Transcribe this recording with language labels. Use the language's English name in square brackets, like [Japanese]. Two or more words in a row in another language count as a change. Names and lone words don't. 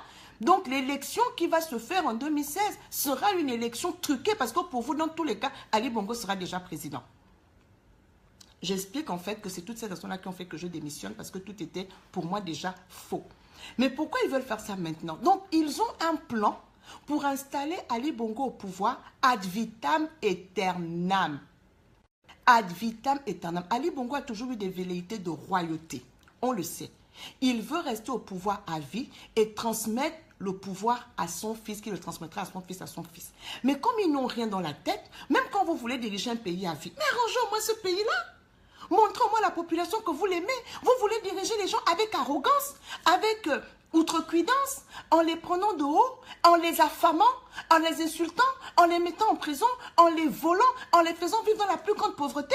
[French] Donc l'élection qui va se faire en 2016 sera une élection truquée parce que pour vous, dans tous les cas, Ali Bongo sera déjà président. J'explique en fait que c'est toutes ces raisons-là qui ont fait que je démissionne parce que tout était pour moi déjà faux. Mais pourquoi ils veulent faire ça maintenant? Donc ils ont un plan pour installer Ali Bongo au pouvoir [Latin] ad vitam aeternam. Ad vitam aeternam. [French] Ali Bongo a toujours eu des velléités de royauté. On le sait. Il veut rester au pouvoir à vie et transmettre le pouvoir à son fils, qui le transmettra à son fils. Mais comme ils n'ont rien dans la tête, même quand vous voulez diriger un pays à vie, mais arrangez-moi ce pays-là. Montrez-moi la population que vous l'aimez. Vous voulez diriger les gens avec arrogance, avec outrecuidance, en les prenant de haut, en les affamant, en les insultant, en les mettant en prison, en les volant, en les faisant vivre dans la plus grande pauvreté.